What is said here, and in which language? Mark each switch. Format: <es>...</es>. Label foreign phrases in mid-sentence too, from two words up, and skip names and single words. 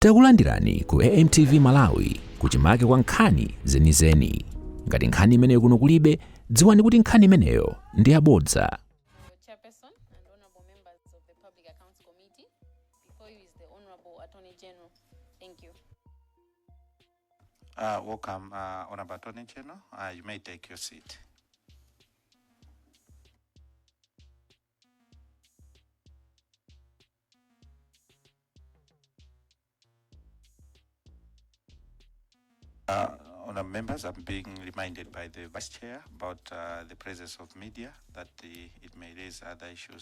<ny>Takulandirani ku AMTV Malawi kuchimake kwa nkhani zenizeni. Ngati nkhani imeneyo kuno kulibe, dziwani kuti nkhani imeneyo ndi yabodza.</ny> <en>Chairperson and honorable members of the Public Accounts Committee, before you is the Honorable Attorney General. Thank you. Welcome, Honorable Attorney General. You may take your seat. Honourable members, I'm being reminded by the Vice Chair about the presence of media, that it may raise other issues.</en>